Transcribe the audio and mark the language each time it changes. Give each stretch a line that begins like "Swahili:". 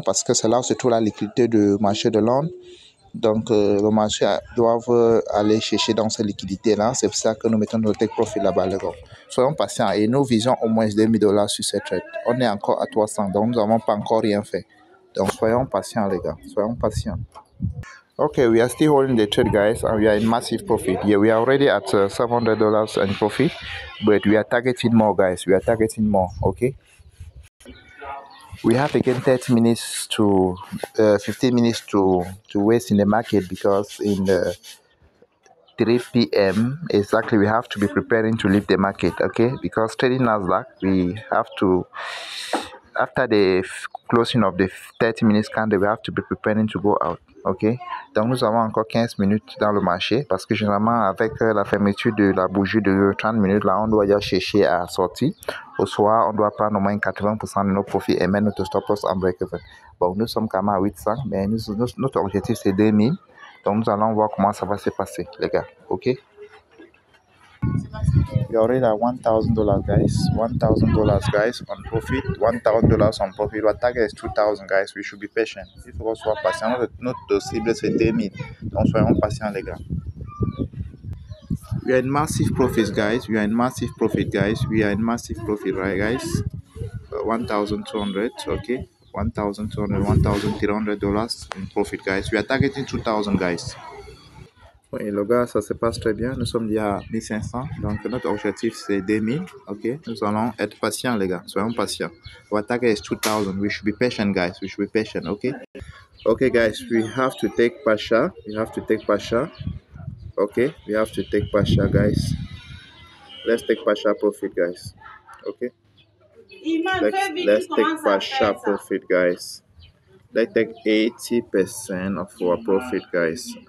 French: Parce que c'est là où se trouve la liquidité du marché de Londres. Donc, le marché doit aller chercher dans ces liquidités-là. C'est pour ça que nous mettons notre take profit là-bas. Soyons patients et nous visons au moins $2000 sur cette trade. On est encore à 300, donc nous n'avons pas encore rien fait. Donc, soyons patients, les gars. Soyons patients.
English: Okay, we are still holding the trade, guys, and we are in massive profit. Yeah, we are already at $700 in profit, but we are targeting more, guys. We are targeting more, okay? We have again 30 minutes to 15 minutes to waste in the market because in the 3 p.m. exactly we have to be preparing to leave the market, okay? Because trading Nasdaq, we have to, after the closing of the 30 minutes candle, we have to be preparing to go out, ok?
French: Donc nous avons encore 15 minutes dans le marché parce que généralement avec la fermeture de la bougie de 30 minutes là, on doit déjà chercher à sortir. Au soir, on doit prendre au moins 80% de nos profits et mettre notre stop loss en break-even. Bon, nous sommes quand même à 800, mais notre objectif c'est 2000. Donc nous allons voir comment ça va se passer, les gars, ok?
English: We are already at $1,000, guys. $1,000, guys, on profit. $1,000 on profit. Our target is 2,000, guys. We should be patient.
French: Il faut qu'on soit patient. Notre cible, c'est 2000. Donc, soyons patients, les gars.
English: We are in massive profits, guys. We are in massive profit, guys. We are in massive profit, right, guys? 1,200, okay? $1,200, $1,300 in profit, guys. We are targeting 2,000, guys.
French: Oui, le gars, ça se passe très bien. Nous sommes déjà à 1500. Donc, notre objectif, c'est 2000. OK? Nous allons être patients, les gars. Soyons patients.
English: Our target is 2000. We should be patient, guys. We should be patient. OK? Okay, guys. We have to take Pasha. We have to take Pasha. OK? We have to take Pasha, guys. Let's take Pasha profit, guys. OK? Let's take Pasha profit, guys. Let's take 80% of our profit, guys.